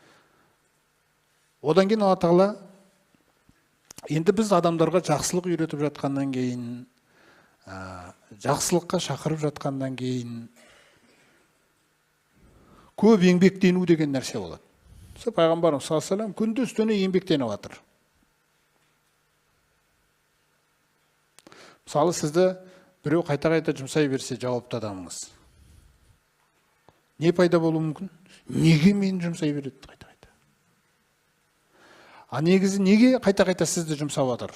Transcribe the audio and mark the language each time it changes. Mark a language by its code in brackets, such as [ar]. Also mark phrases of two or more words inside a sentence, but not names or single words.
[kk] Одан кейін Алла Тағала енді біз адамдарға жақсылық үйретіп жатқаннан кейін, жақсылыққа шақырып жатқаннан кейін көп еңбектену деген нәрсе болады. Пайғамбарымыз [ar] صلى الله عليه وسلم [kk] күндіз түні еңбектеніп жатыр. Мысалы, сізді біреу қайта-қайта жұмсай берсе, жауапты адамыңыз, не пайда болуы мүмкін? Неге мені жұмсай береді қайта-қайта? А негізі неге қайта-қайта сізді жұмсап жатыр?